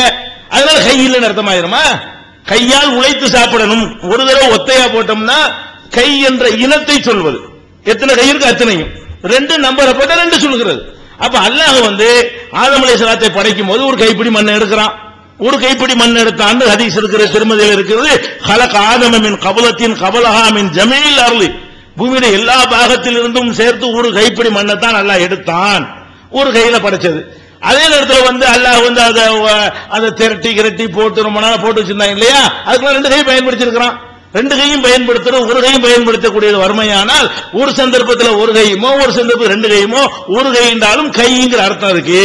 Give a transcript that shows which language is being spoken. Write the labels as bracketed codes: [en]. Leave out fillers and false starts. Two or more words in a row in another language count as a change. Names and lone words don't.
[ta] அதனால கை இல்லைன்னு அர்த்தமாயிருமா? கையால் உழைத்து சாப்பிடணும். ஒரு தடவை ஒத்தையா போட்டோம்னா கை என்ற இனத்தை சொல்வது, எத்தனை கை இருக்கு அத்தனையும் 2 நம்பரை போட்டா 2 சொல்லுகிறது. அப்ப அல்லாஹ் ஆதம் அலைஹிஸ்ஸலாத்தை படைக்கும் போது ஒரு கைப்பிடி மண் எடுக்கிறான், ஒரு கைப்பிடி மண் எடுத்தான். ஹதீஸ் இருக்கிற திருமதியில் இருக்கிறது, [ar] خلق آدم من قبلة قبلها من جميع الأرض, [ta] பூமியில எல்லா பாகத்திலிருந்தும் சேர்த்து ஒரு கைப்பிடி மண்ணை தான் அல்லாஹ் எடுத்தான், ஒரு கையில படைச்சது. அதே நேரத்தில் அல்லாஹ் அதை திரட்டி கிரட்டி போட்டு ரொம்ப நாள் போட்டு வச்சிருந்தாங்க இல்லையா, அதுக்கு 2 கை பயன்படுத்திருக்கிறான். 2 கையும் பயன்படுத்துறோம், ஒரு கையும் பயன்படுத்தக்கூடியது வறுமையானால் ஒரு சந்தர்ப்பத்தில் ஒரு கையுமோ ஒரு சந்தர்ப்பத்தில் 2 கையுமோ ஒரு கை என்றாலும் கைங்கிற அர்த்தம் இருக்கு.